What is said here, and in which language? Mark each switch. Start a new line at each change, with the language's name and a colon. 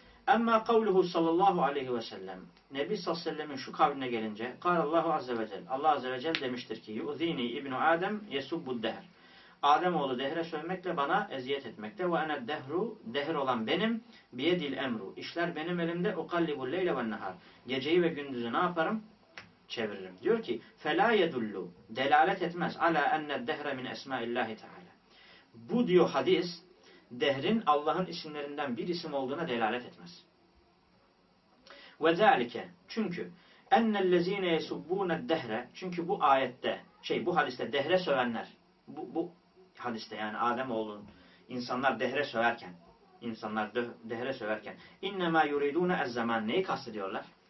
Arabic: Emmâ kavluhu sallallahu aleyhi ve sellem.
Turkish: Nebi sallallahu aleyhi ve sellem'in şu kavline gelince kâlallahu azze ve celle. Allah azze ve celle demiştir ki
Arabic: yu'zîni ibnu âdem yesubbu dehr.
Turkish: Ademoğlu dehre sövmekle bana eziyet etmekte.
Arabic: Ve ene dehru,
Turkish: dehir olan benim.
Arabic: Biyedil emru,
Turkish: işler benim elimde.
Arabic: Ukallibu leyle ve nehar.
Turkish: Geceyi ve gündüzü ne yaparım? çeviririm. Diyor ki
Arabic: فَلَا يَدُلُّ
Turkish: delalet etmez
Arabic: عَلَى اَنَّ الدَّهْرَ مِنْ اَسْمَاءِ اللّٰهِ تَعَالَى.
Turkish: Bu diyor hadis, dehrin Allah'ın isimlerinden bir isim olduğuna delalet etmez. وَذَٰلِكَ çünkü
Arabic: اَنَّ الَّذ۪ينَ يَسُبُّونَ الدَّهْرَ
Turkish: çünkü bu ayette, şey bu hadiste dehre sövenler, bu hadiste yani Ademoğlu'nun insanlar dehre söverken, insanlar dehre söverken
Arabic: اِنَّمَا يُرِيدُونَ الزَّمَانِ
Turkish: neyi kastediyorlar?